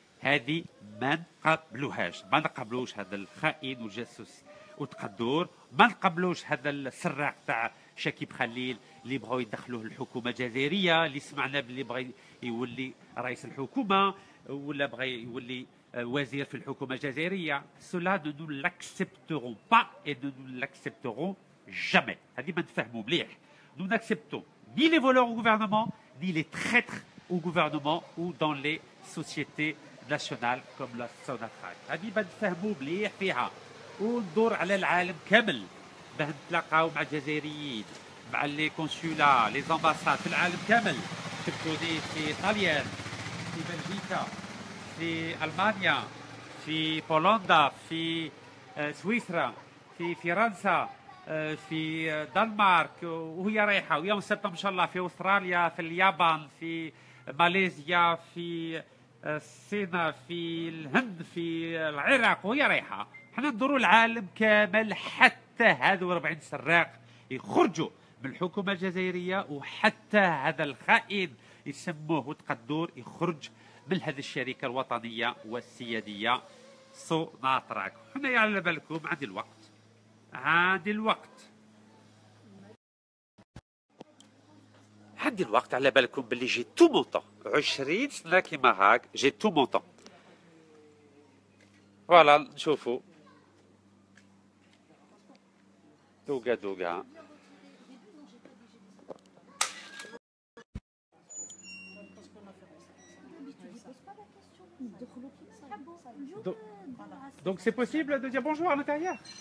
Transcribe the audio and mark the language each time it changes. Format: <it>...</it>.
<ar>هذه ما نقبلوهاش، ما نقبلوش هذا الخائن والجاسوس وتقدور، ما نقبلوش هذا السراق تاع شكيب خليل اللي بغاو يدخلوه الحكومه الجزائريه، اللي سمعنا باللي بغى يولي رئيس الحكومه ولا بغى يولي وزير في الحكومه الجزائريه.</ar> <fr>cela ne nous l'accepterons pas et ne nous l'accepterons jamais.</fr> <ar>هذه ما نفهموا مليح.</ar> <fr>nous n'acceptons ni les voleurs au gouvernement ni les traîtres au gouvernement ou dans les sociétés nationales comme la Sonatrach.</fr> <ar>هذه بنفهموا مليح فيها وندور على العالم كامل باه نتلاقاو مع الجزائريين، مع لي كونسولا لي زامباساد في العالم كامل. شفتوني في طاليان، في بلجيكا، في المانيا، في بولندا، في سويسرا، في فرنسا، في دنمارك وهي رايحه، ويوم سبتمبر ان شاء الله في استراليا، في اليابان، في ماليزيا، في الصين، في الهند، في العراق، وهي رايحه. حنا ندوروا العالم كامل حتى هذو 40 سراق يخرجوا من الحكومه الجزائريه، وحتى هذا الخائن يسموه تقدور يخرج من هذه الشركه الوطنيه والسياديه سوناتراك. حنايا على بالكم عندي الوقت، عندي الوقت على بالكم باللي جي تو مونطون 20 سنه كيما هاك، جي تو مونطون.</ar> <fr>فوالا</fr> <ar>نشوفوا دوغا</ar> <fr>Donc c'est possible de dire bonjour à l'intérieur?</fr>